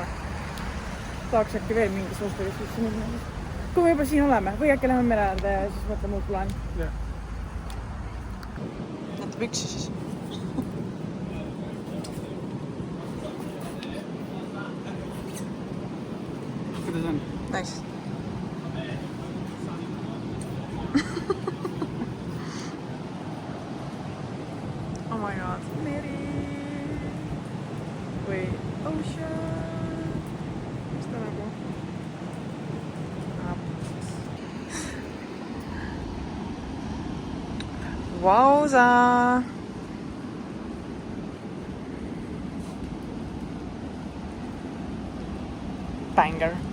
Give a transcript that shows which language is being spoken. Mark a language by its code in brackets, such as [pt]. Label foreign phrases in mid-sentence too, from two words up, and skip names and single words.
[et] Tahaks äkki veel mingis hospidis üldse minna. Kui me juba siin oleme, või äkki läheme mere äärde ja siis mõtleme uut plaani. Jah. Näete püksi siis. kuidas on? [en] Nice. Oh my god, [et] meri või ocean. Mis ta nagu? Vausa! Banger.